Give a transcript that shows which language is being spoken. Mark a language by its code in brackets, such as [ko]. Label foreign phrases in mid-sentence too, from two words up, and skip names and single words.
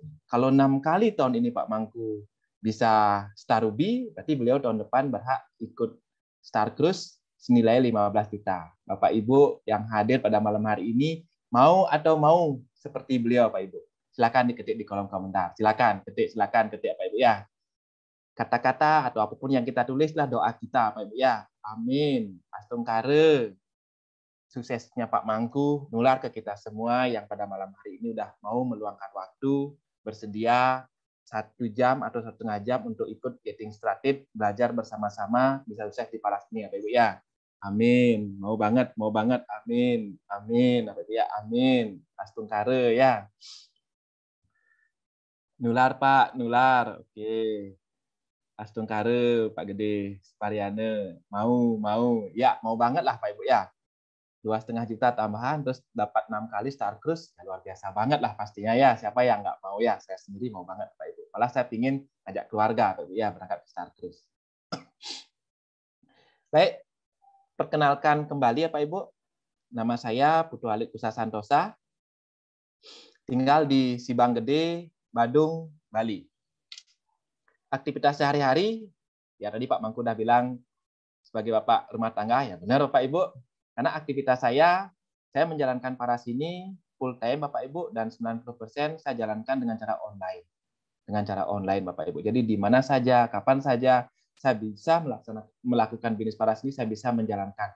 [id] Kalau 6 kali tahun ini Pak Mangku bisa Starubi, berarti beliau tahun depan berhak ikut Star Cruise senilai 15 juta. Bapak Ibu yang hadir pada malam hari ini mau atau mau seperti beliau Pak Ibu? Silakan diketik di kolom komentar. Silakan ketik Pak Ibu ya. Kata-kata atau apapun yang kita tulislah doa kita Pak Ibu ya. Amin. Astung kare. Suksesnya Pak Mangku nular ke kita semua yang pada malam hari ini udah mau meluangkan waktu bersedia 1 jam atau 1,5 jam untuk ikut [en] getting started, [id] belajar bersama-sama, bisa sukses di Paras ini ya Pak Ibu ya. Amin. Mau banget. Amin. Apa itu ya? Amin. Astung kare ya. Nular Pak, nular. Oke. Astung kare Pak Gede, Spariane. Mau. Ya, mau banget lah Pak Ibu ya. 2,5 juta tambahan, terus dapat 6 kali Star Cruise. Ya, luar biasa banget lah pastinya ya. Siapa yang nggak mau ya? Saya sendiri mau banget Pak Ibu. Malah saya pingin ajak keluarga Pak Ibu ya berangkat ke Star Cruise. Baik. Perkenalkan kembali ya Pak Ibu, nama saya Putu Alit Kusasantosa, tinggal di Sibang Gede, Badung, Bali. Aktivitas sehari-hari, ya tadi Pak Mangku udah bilang sebagai Bapak rumah tangga, ya benar Bapak Ibu, karena aktivitas saya menjalankan Paras ini [en] full time [id] Bapak Ibu, dan 90% saya jalankan dengan cara online. Dengan cara online Bapak Ibu. Jadi di mana saja, kapan saja, saya bisa melakukan bisnis paras ini, saya bisa menjalankan.